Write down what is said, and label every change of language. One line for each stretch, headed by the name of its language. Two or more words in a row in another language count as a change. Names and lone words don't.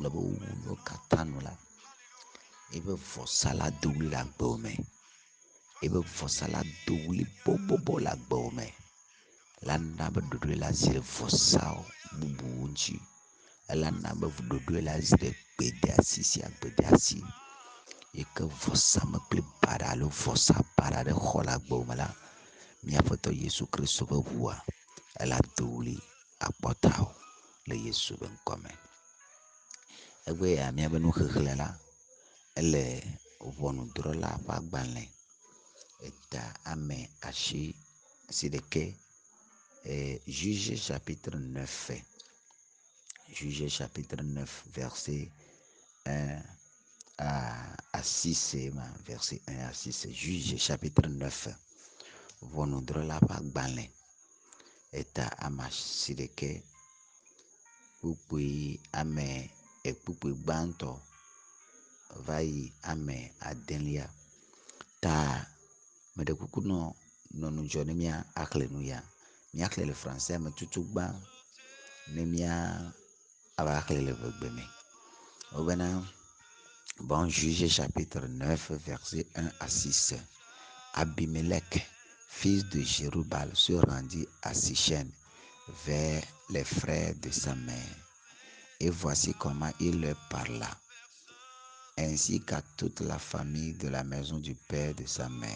Ewe: gblɔ be wowu nuwo katã nu la, ebe vɔsa la do wli le agbewo me, ebe vɔsa la do wli bɔbɔbɔ le agbewo me, la na be ɖoɖoe la zi ɖe vɔsa bubuwo ŋuti, ela na be ɖoɖoe la zi ɖe gbedeasi sia gbedeasi, yi ke vɔsamlekpui baɖa alo vɔsa baɖa ɖe xɔ le agbewo me la, mía Aƒetɔ Yesu Kristo ƒe ʋua ela do wli akpɔ tawò le Yesu ƒe ŋkɔ me. Egbe ya míabe nuxexlẽ la, ele ʋɔnudrɔ̃la ƒe agbalẽ eta ame asiɖeke,
French: Juge chapitre 9, Juge chapitre 9 verset 1 à 6, verset 1 à 6, Juge chapitre 9,
Ewe: ʋɔnudrɔ̃la ƒe agbalẽ eta ame asiɖeke kpukpui ame kpukpui gbãtɔ va yi ame adelia. Ta meɖe kuku nɔ nu dzɔ ne mía axlẽ nu ya, míaxlẽ le français me tutugbã ne mía ava xlẽ le vegbe me.
French: Wobena bon, Juge chapitre 9 verset 1 à 6. Abimelech, fils de Jérubal, se rendit à Sichem vers les frères de sa mère. Et voici comment il leur parla, ainsi qu'à toute la famille de la maison du père de sa mère.